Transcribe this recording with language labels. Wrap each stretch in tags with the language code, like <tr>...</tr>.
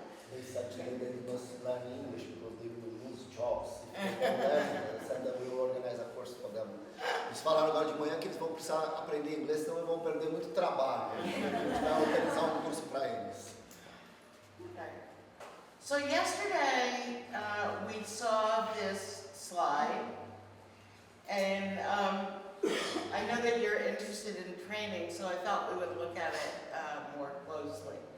<en>They said today they must learn English because they will lose jobs. They said that we will organize a course for them.</en> <pt>Eles falaram agora de manhã que eles vão precisar aprender inglês, senão eles vão perder muito trabalho. A gente vai organizar um curso para eles.</pt> <en>Okay. So yesterday we saw this slide, and I know that you're interested in training, so I thought we would look at it more closely.</en>